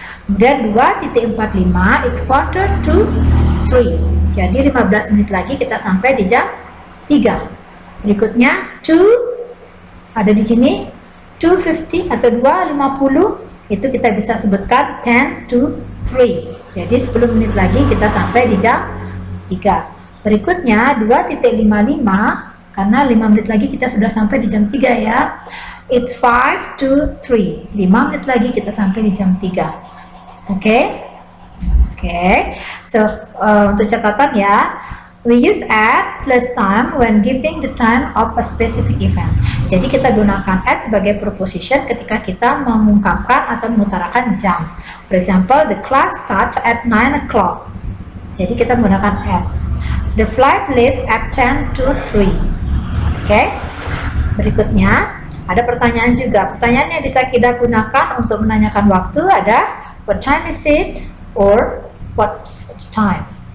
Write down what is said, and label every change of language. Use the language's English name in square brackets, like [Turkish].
[Indonesian] Kemudian [English] 2.45, it's quarter to 3. [Indonesian] Jadi 15 menit lagi kita sampai di jam 3. Berikutnya 2 ada di sini 2.50 atau 2.50 itu kita bisa sebutkan [English] 10 to 3. [Indonesian] Jadi 10 menit lagi kita sampai di jam 3. Berikutnya 2.55 karena 5 menit lagi kita sudah sampai di jam 3 ya. [English] It's 5 to 3. [Indonesian] 5 menit lagi kita sampai di jam 3. Oke. [English] Okay, so [Indonesian] untuk catatan ya, [English] we use at plus time when giving the time of a specific event. [Indonesian] Jadi kita gunakan at sebagai preposition ketika kita mengungkapkan atau mengutarakan jam. [English] For example, the class starts at 9 o'clock. [Indonesian] Jadi kita menggunakan at. [English] The flight leaves at 10 to 3. Okay. [Indonesian] Berikutnya ada pertanyaan juga. Pertanyaan yang bisa kita gunakan untuk menanyakan waktu ada [English] what time is it or what's the time.